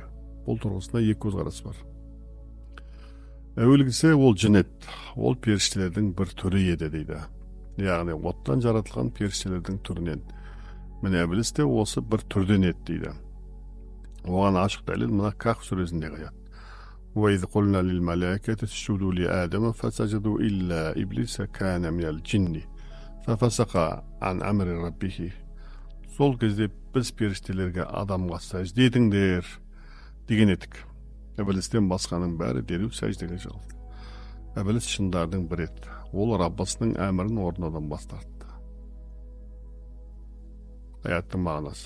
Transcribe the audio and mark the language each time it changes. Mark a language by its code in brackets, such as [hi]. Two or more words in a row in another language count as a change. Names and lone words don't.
[kk] Бұл тұрғысында екі көзқарас бар. Әуелгісі ол жын еді, ол періштелердің бір түрі еді дейді. Яғни оттан жаратылған періштелердің түрінен. Міне әбіліс те осы бір түрден еді дейді. Оған ашық дәлел мына Кахф сүресінде қаят. [ar] وَإِذْ قُلْنَا لِلْمَلَائِكَةِ اسْجُدُوا لِآدَمَ فَسَجَدُوا إِلَّا إِبْلِيسَ كَانَ مِنَ الْجِنِّ فَفَسَقَ عَنْ أَمْرِ رَبِّهِ. [kk] Сол кезде біз періштелерге адамға сәжде етіңдер деген едік. Әбілістен басқаның бәрі дереу сәждеге жығылды. Әбіліс шындардың бірі еді. Ол Раббасының әмірін орындаудан бас тартты. Аяттың мағынасы.